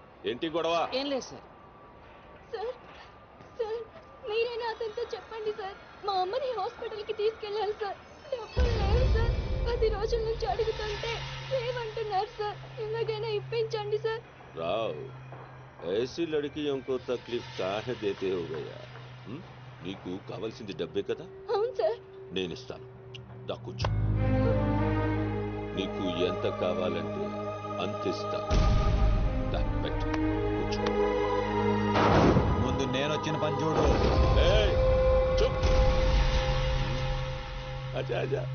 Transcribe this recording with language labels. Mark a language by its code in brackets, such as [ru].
[te] ఏంటి గొడవ? ఏం లేదు సార్. సార్ మీరైనా అతనితో చెప్పండి సార్. మా అమ్మని హాస్పిటల్కి తీసుకెళ్ళాలి సార్. డబ్బులు లేవు సార్. 10 రోజుల నుంచి అడుగుతుంటే లేవంటున్నారు సార్. ఎలాగైనా ఇప్పించండి సార్. [hi] राव ऐसी लड़कियों को तकलीफ काहे देते हो गया [te] నీకు కావాల్సింది డబ్బే కదా అవును సార్. నేను ఇస్తాను దా కూర్చో నీకు ఎంత కావాలంటే అంత ఇస్తాను దా పెట్టు కూర్చో ముందు నేను వచ్చిన పని చూడు. [hi] ఏయ్, చుప్ అచ్చా అచ్చా